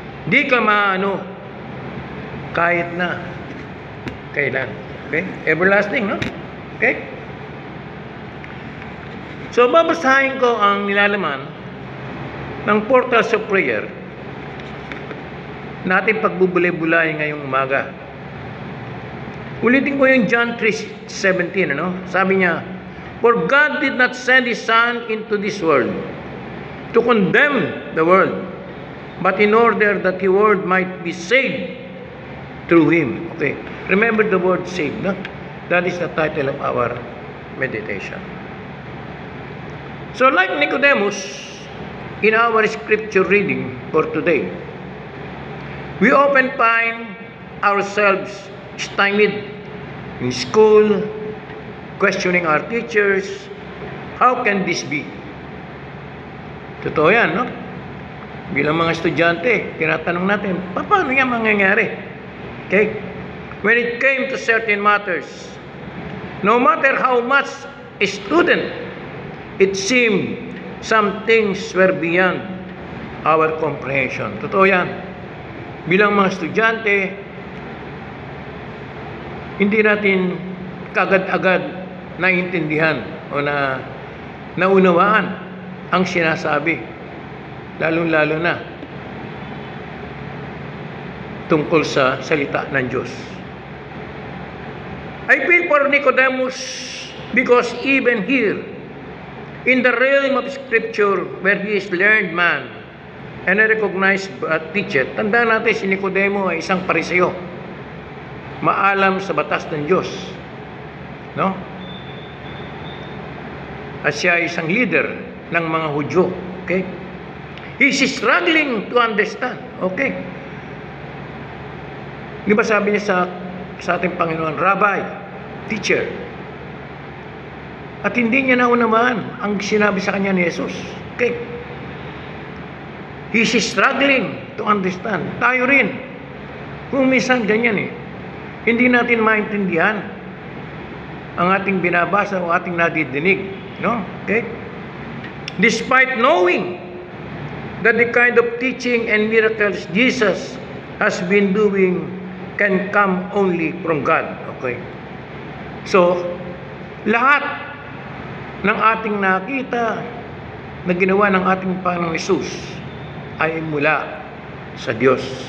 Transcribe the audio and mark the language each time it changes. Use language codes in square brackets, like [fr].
[tl] Di ka maano kahit na kailan. Okay? Everlasting, no? Okay? So, babasahin ko ang nilalaman ng Portals of Prayer natin pagbubulay-bulay ngayong umaga. Ulitin ko yung John 3:17, ano? [en] Sabi niya, "For God did not send His Son into this world to condemn the world, but in order that the world might be saved through Him." Okay. Remember the word saved, no? That is the title of our meditation. So like Nicodemus, in our scripture reading for today, we often find ourselves stymied in school, questioning our teachers, how can this be? [tl] Totoo yan, no? Bilang mga estudyante, tinatanong natin, paano yan mangyayari? Okay? [en] When it came to certain matters, no matter how much a student, it seemed some things were beyond our comprehension. [tl] Totoo yan. Bilang mga estudyante, hindi natin kagad-agad naintindihan o naunawaan ang sinasabi, lalong-lalo na tungkol sa salita ng Diyos. [en] I feel for Nicodemus because even here, in the realm of Scripture, where he is learned man and a recognized teacher, [tl] tandaan natin si Nicodemo ay isang Pariseo, maalam sa batas ng Diyos, no? At siya ay isang leader ng mga Hudyo. [en] Okay? He's struggling to understand. Okay? [tl] Di ba sabi niya sa ating Panginoon, Rabbi, teacher. At hindi niya naunaman ang sinabi sa kanya ni Jesus. [en] Okay? He's struggling to understand. [tl] Tayo rin. Kung minsan ganyan hindi natin maintindihan ang ating binabasa o ating nadidinig. No? Okay? [en] Despite knowing that the kind of teaching and miracles Jesus has been doing can come only from God. Okay? [tl] So, lahat ng ating nakita na ginawa ng ating Panginoong Hesus ay mula sa Diyos.